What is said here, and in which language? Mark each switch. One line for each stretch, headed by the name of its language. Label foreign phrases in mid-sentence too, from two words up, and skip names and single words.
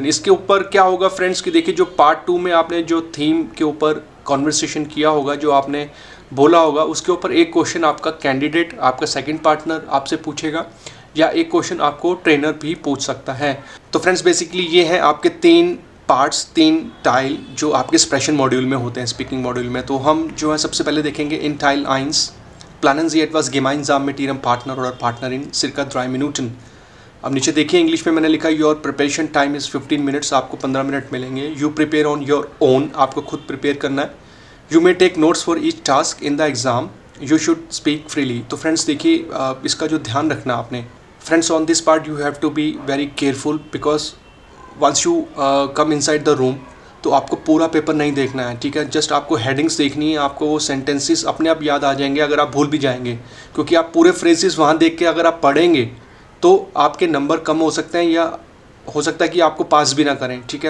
Hindi: इसके ऊपर क्या होगा फ्रेंड्स कि देखिए, जो पार्ट 2 में आपने जो थीम के ऊपर कॉन्वर्सेशन किया होगा, जो आपने बोला होगा, उसके ऊपर एक क्वेश्चन आपका कैंडिडेट, आपका
English: second partner
Hindi: आपसे पूछेगा, या एक क्वेश्चन आपको ट्रेनर भी पूछ सकता है. तो फ्रेंड्स बेसिकली ये हैं आपके 3 पार्ट्स, 3 टाइल जो आपके
English: expression module
Hindi: में होते हैं,
English: speaking module
Hindi: में. तो हम जो है सबसे पहले देखेंगे
German: in Teil 1 planen Sie etwas gemeinsam mit ihrem Partner और Partnerin circa 3 Minuten.
Hindi: अब नीचे देखिए इंग्लिश में मैंने लिखा
English: your preparation time is 15 minutes.
Hindi: आपको 15 मिनट मिलेंगे.
English: you prepare on your own,
Hindi: आपको खुद प्रिपेयर करना है.
English: you may take notes for each task in the exam. you should speak freely.
Hindi: तो फ्रेंड्स देखिए, इसका जो ध्यान रखना आपने फ्रेंड्स
English: on this part, you have to be very careful because once you come inside the room,
Hindi: तो आपको पूरा पेपर नहीं देखना है, ठीक है। जस्ट आपको हेडिंग्स देखनी है, आपको वो सेंटेंसेस अपने आप याद आ जाएंगे अगर आप भूल भी जाएंगे, क्योंकि आप पूरे फ्रेजेस वहाँ देख के अगर आप पढ़ेंगे तो आपके नंबर कम हो सकते हैं या हो सकता है कि आपको पास भी ना करें, ठीक है।